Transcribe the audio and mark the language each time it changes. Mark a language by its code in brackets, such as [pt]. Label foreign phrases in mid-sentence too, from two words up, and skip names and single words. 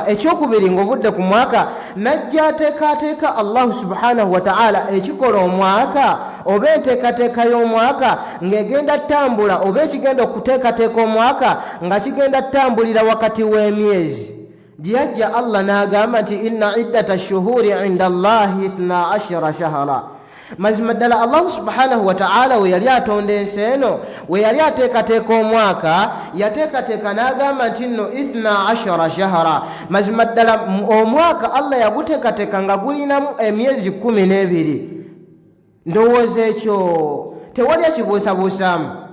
[lg] Ekyokubiri ng'ovudde ku mwaka najja ateekateeka [ar] الله سبحانه وتعالى [lg] ekikola omwaka oba enteekateeka y'omwaka ng'egenda ttambula oba ekigenda okuteekateeka omwaka nga kigenda ttambulira wakati w'emyezi. Gyeyajja Allah n'agamba nti [ar] إن عدة الشهور عند الله 12 شهرا. [lg] Mazima ddala [ar] الله سبحانه وتعالى [lg] we yali atonda ensi eno we yali ateekateeka omwaka yateekateeka n'agamba nti nno 12 shahra. Mazima ddala omwaka Allah yaguteekateeka nga gulinamu emyezi 12. Ndowooza ekyo tewali ekibuusabuusaamu.